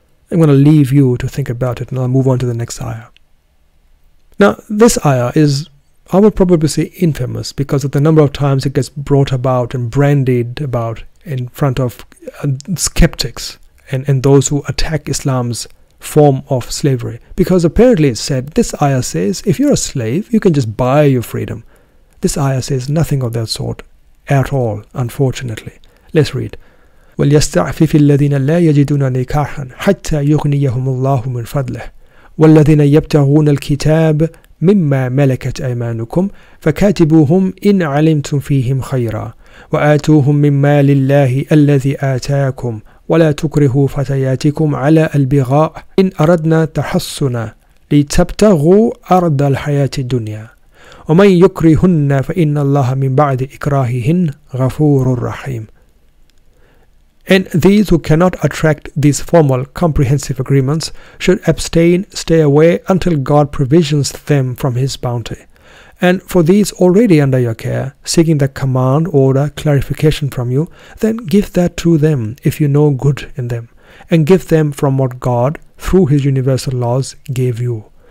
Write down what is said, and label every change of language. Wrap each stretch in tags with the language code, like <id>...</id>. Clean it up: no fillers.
<en>I'm going to leave you to think about it, and I'll move on to the next ayah. Now, this ayah is, I would probably say, infamous because of the number of times it gets brought about and brandied about in front of skeptics and those who attack Islam's form of slavery. Because apparently it said, this ayah says, if you're a slave, you can just buy your freedom. This ayah says nothing of that sort at all, unfortunately. Let's read.</en> <ar>وَلْيَسْتَعْفِفِ الَّذِينَ لَا يَجِدُونَ نِكَاحًا حَتَّى يُغْنِيَهُمُ اللَّهُ مِنْ فَضْلِهِ وَالَّذِينَ يَبْتَغُونَ الْكِتَابَ مما ملكت أيمانكم فكاتبوهم إن علمتم فيهم خيرا وآتوهم من مال الله الذي آتاكم ولا تكرهوا فتياتكم على البغاء إن أردنا تحصنا لتبتغوا أرض الحياة الدنيا ومن يكرهن فإن الله من بعد إكراههن غفور رحيم.</ar> <en>And these who cannot attract these formal, comprehensive agreements should abstain, stay away until God provisions them from His bounty. And for these already under your care, seeking the command, order, clarification from you, then give that to them if you know good in them, and give them from what God, through His universal laws, gave you.</en>